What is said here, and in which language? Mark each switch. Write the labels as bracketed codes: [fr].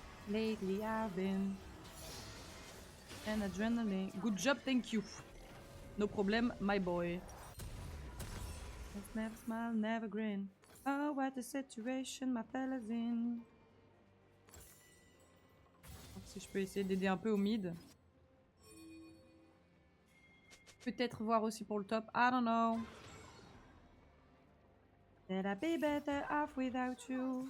[en] Lately I've been an adrenaline. Good job, thank you. No problem, my boy. Never smile, never grin. Oh, what a situation my fella's in. [fr] Alors, si je peux essayer d'aider un peu au mid. Peut-être voir aussi pour le top. [en] I don't know. That I'd be better off without you.